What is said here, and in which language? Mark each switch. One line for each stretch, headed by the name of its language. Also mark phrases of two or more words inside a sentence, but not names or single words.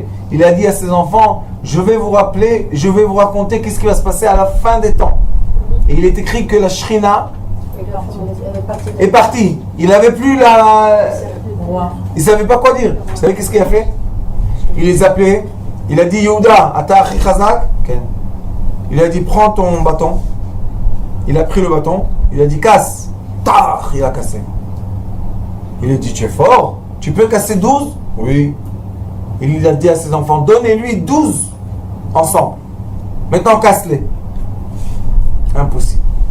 French: Il a dit à ses enfants, je vais vous rappeler, je vais vous raconter qu'est-ce qui va se passer à la fin des temps. Et il est écrit que la Shrina est partie. Il n'avait plus la... Il ne savait pas quoi dire. Vous savez qu'est-ce qu'il a fait? Il les appelait. Il a dit,
Hebrew: Yehuda, אתה אחי חזק.
French: Il a dit, prends ton bâton. Il a pris le bâton. Il a dit, casse. Tar, il a cassé. Il lui dit, tu es fort, tu peux casser 12? Oui. Il a dit à ses enfants, donnez-lui 12 ensemble. Maintenant, casse-les. Impossible.